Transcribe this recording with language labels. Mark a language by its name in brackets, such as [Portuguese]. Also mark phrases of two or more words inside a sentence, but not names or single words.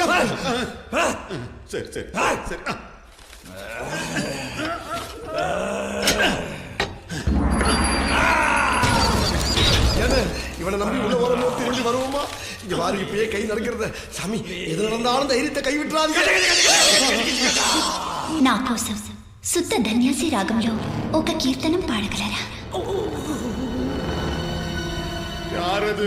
[Tamil] சரி சரி சரி. இவனை நம்பி உள்ள வரமோ திரும்பி வருவோமா? இங்க பாரு இப்பயே கை நடக்கிறது. சாமி எது நடந்தாலும் தைரியத்தை கை విట్రాది. [Telugu] నా కోసం శుద్ధ ధన్యాసి రాగంలో ఒక కీర్తనం పాడగలరా? [Tamil] யாரது?